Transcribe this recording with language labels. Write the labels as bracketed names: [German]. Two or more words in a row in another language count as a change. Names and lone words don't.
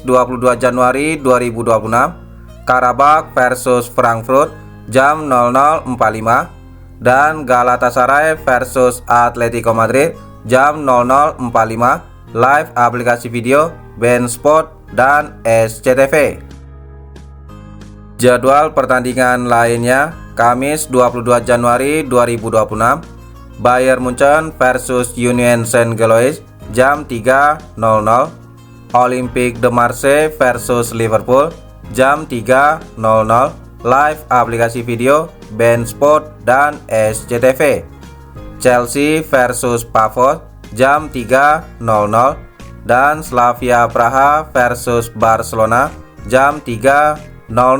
[Indonesian] 22 Januari 2026, Karabakh versus Frankfurt jam 00.45 dan Galatasaray versus Atletico Madrid jam 00.45 live aplikasi video beIN Sport dan SCTV. Jadwal pertandingan lainnya Kamis 22 Januari 2026, Bayern Munchen versus Union Saint-Gilloise jam 3.00, Olympique de Marseille versus Liverpool jam 3.00 live aplikasi video beIN Sport dan SCTV. Chelsea versus Pafos jam 3.00 dan Slavia Praha versus Barcelona jam 3.00.